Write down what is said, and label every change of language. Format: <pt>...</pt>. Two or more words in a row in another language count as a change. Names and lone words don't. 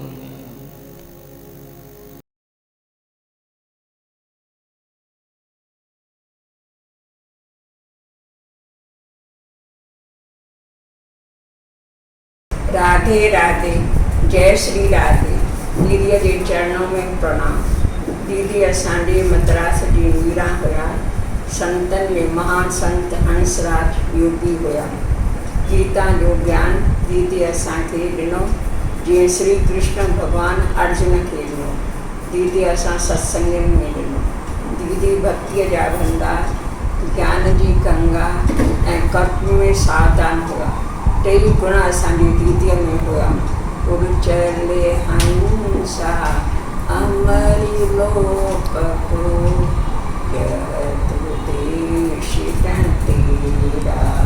<sd>राधे राधे, जय श्री राधे। दीदी जे चरणों में प्रणाम। दीदी असांजे मद्रास जी मीरा हुया, संतन में महान संत हंसराज योगी हुया। गीता जो ज्ञान दीदी असांखे ॾिनो, जीअं श्री कृष्ण भगवान अर्जुन खे ॾिनो, दीदी असां सत्संग में ॾिनो। दीदी भक्तीअ जा भंडार, ज्ञान जी गंगा ऐं कर्म में सावधान हुआ। टे गुण असांजी दीदीअ में हुआ।</sd> <hi>उड़चले हंसा अमरी लोक को देश तेरा।</hi>